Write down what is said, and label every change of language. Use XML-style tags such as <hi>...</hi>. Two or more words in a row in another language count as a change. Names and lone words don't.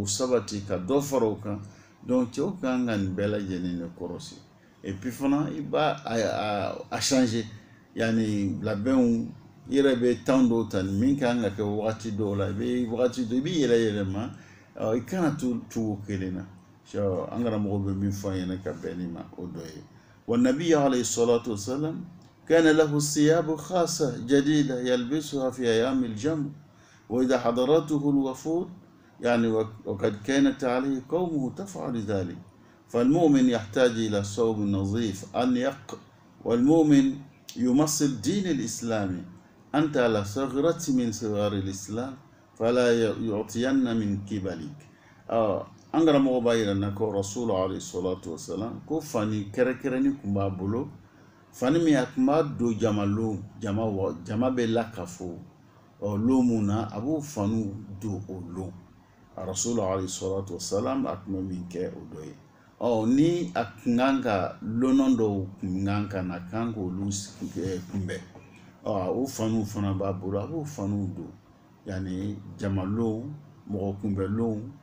<bm>sabati ka dɔ fara o kan donc cɛw kan ka nin bɛɛ lajɛlen de kɔrɔsi</bm> <fr>et puis</fr> <bm>fana i b'a a changer yani labɛnw i yɛrɛ bɛ temps dɔw ta min kan ka kɛ wagati dɔw la i bɛ wagati dɔ i bɛ yɛlɛma i kana to cogo kelen na an karamɔgɔ bɛ min fɔ an ɲɛna ka bɛn nin ma o dɔ ye</bm> <ar>والنبي عليه الصلاة والسلام كان له ثياب خاصة جديدة يلبسها في أيام الجمع وإذا حضرته الوفود يعني وقد كانت عليه قومه تفعل ذلك فالمؤمن يحتاج إلى ثوب نظيف أنيق والمؤمن يمثل الدين الإسلامي أنت على ثغرة من ثغار الإسلام فلا يعطين من قبلك</ar> <bm>an karamɔgɔ b'a yira na ko rasulu alayhi salatu wasalam ko fani kɛrɛkɛrɛnni kun b'a bolo fani min a tun b'a don jama bɛ lakafo lon mun na a b'o faniw don o lon</bm> <ar>رسول عليه الصلاة والسلام</ar> <bm>a tun bɛ min kɛ o dɔ ye ni a kun kan ka lɔnɔ dɔw kun kan ka na kan k'olu kunbɛn o faniw fana b'a bolo a b'o faniw don yani jamalon mɔgɔ kunbɛnlon</bm>